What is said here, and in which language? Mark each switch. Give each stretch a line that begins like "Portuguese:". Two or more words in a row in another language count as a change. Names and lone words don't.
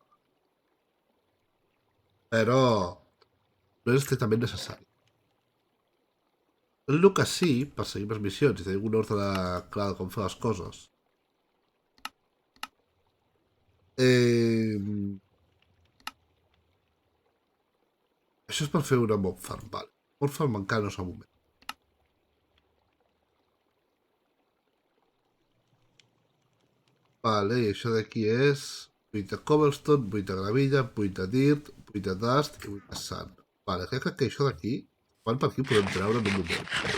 Catalan: Però no és estrictament necessari. El que sí, per seguir les missions i tenir un ordre clar de com fer les coses. Això és per fer una
English: mob farm,
Catalan: vale.
English: Mob farm
Catalan: encara no és el moment. Vale, i això d'aquí és 8 de cobblestone, 8 de gravilla, 8 de dirt, 8 de dust i 8 de sand. Vale, crec que això d'aquí, quan per aquí podem treure en un moment.